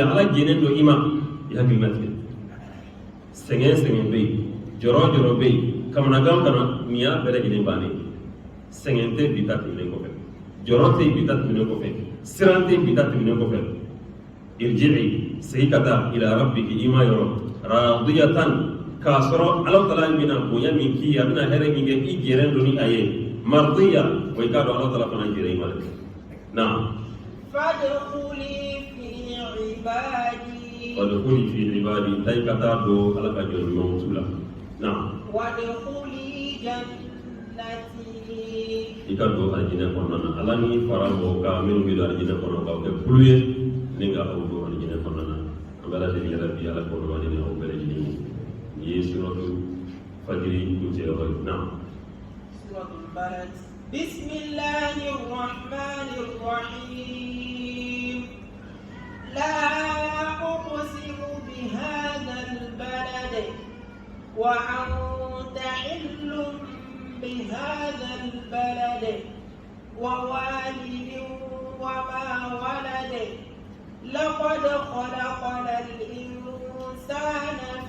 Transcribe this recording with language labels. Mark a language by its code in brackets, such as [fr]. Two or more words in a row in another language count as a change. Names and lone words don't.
[bm] ala jɛnen don i ma i hakilina tigɛ sɛgɛn bɛ yen jɔrɔ bɛ yen kamanagan kana nin y'a bɛɛ lajɛlen bannen sɛgɛn tɛ bi ta tɛmɛnen kɔfɛ jɔrɔ tɛ bi ta tɛmɛnen kɔfɛ siran tɛ bi ta tɛmɛnen kɔfɛ irji'i segi ka taa [ar] إلى ربك [bm] ima yɔrɔ radiyatan k'a sɔrɔ Alahu Tala bɛna bonya min k'i ye a bɛna hɛrɛ min kɛ i jɛrɛn don ni a ye mardiya o i k'a dɔn Alahu Tala fana jɛrɛ i ma dɛ naam [ar] فادخلي في [bm] ibadi taa i ka taa don ala ka jɔn ɲumanw tu la naam [ar] وادخلي جنتي [bm] i ka don alijinɛ kɔnɔna na ala ni fara mɔgɔw kan minnu bɛ don alijinɛ kɔnɔ k'aw kɛ kulu ye ni ka aw don alijinɛ kɔnɔna na an bɛ ala deli yɛrɛ bi ala k'o dɔn ni aw bɛɛ lajɛlen ye [ar] سورة الفجر نعم سورة البلد بسم الله الرحمن الرحيم لا أقسم بهذا البلد وأنت حل بهذا البلد ووالد وما ولد لقد خلقنا الإنسان